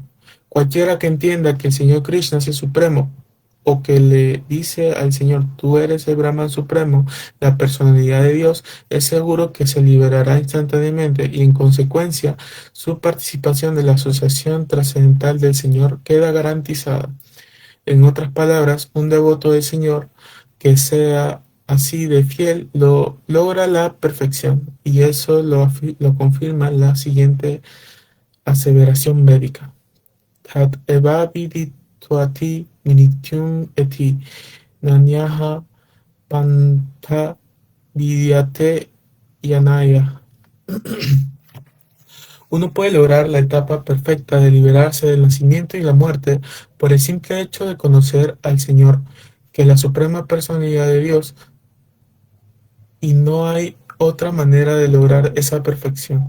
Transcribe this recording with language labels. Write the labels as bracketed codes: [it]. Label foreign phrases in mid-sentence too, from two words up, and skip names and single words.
[es] Cualquiera que entienda que el Señor Krishna es el Supremo, o que le dice al Señor, tú eres el Brahman Supremo, la personalidad de Dios, es seguro que se liberará instantáneamente y en consecuencia su participación de la asociación trascendental del Señor queda garantizada. En otras palabras, un devoto del Señor que sea así de fiel logra la perfección y eso lo confirma la siguiente aseveración védica. [sa] Tat eva viditvati nityam eti nanyaha pantha vidyate yanaya. [es] Uno puede lograr la etapa perfecta de liberarse del nacimiento y la muerte por el simple hecho de conocer al Señor, que es la suprema personalidad de Dios, y no hay otra manera de lograr esa perfección.